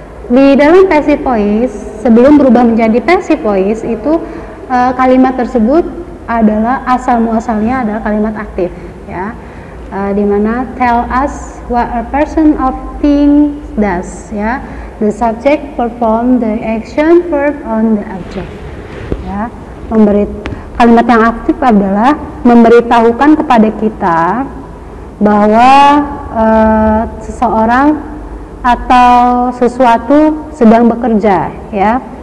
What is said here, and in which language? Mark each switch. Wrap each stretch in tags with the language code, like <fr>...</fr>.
<id>Di dalam passive voice, sebelum berubah menjadi passive voice itu kalimat tersebut adalah asal muasalnya adalah kalimat aktif ya.</id> <en>Dimana tell us what a person of thing does ya. The subject perform the action, verb on the object ya.</en> <id>Kalimat yang aktif adalah memberitahukan kepada kita bahwa seseorang atau sesuatu sedang bekerja ya.</id>